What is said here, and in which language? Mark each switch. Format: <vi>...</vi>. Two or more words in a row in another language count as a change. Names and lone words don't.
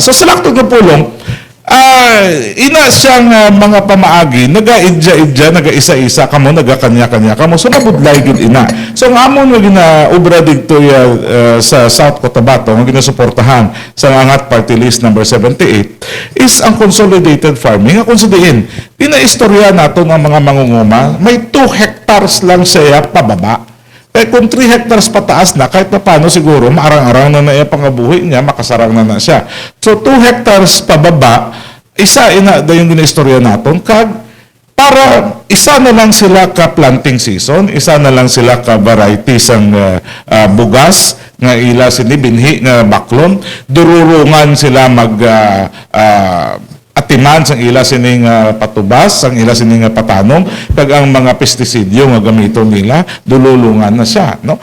<hil>So sa laktod nga pulong, ina siyang mga pamaagi, naga-idya-idya, naga-isa-isa kamo, naga-kanya-kanya kamo. So nabudlay gid ina. So ang amon nga ginaubra dito sa South Cotabato, nga ginasuportahan sa Angat Party List number 78 is ang</hil> <en>consolidated farming.</en> <hil>Kung sadiin, inaistorya nato ng mga mangunguma, may 2 hectares lang siya pababa.</hil> <tl>Kaya kung 3 hectares pataas na, kahit na paano siguro,</tl> <hil>maarang-arang na iya pangabuhi niya, makasarang na siya. So, 2 hectares pababa, isa ina da yung ginaistorya naton, para isa na lang sila ka</hil> <en>planting season,</en> <hil>isa na lang sila ka varieties ang bugas, nga ila sinibinhi, nga baklon, dururungan sila atiman sang ila sining patubas, sang ila sining patanom, kag ang mga pestisidyo nga gamiton nila, dululungan na siya, no?</hil>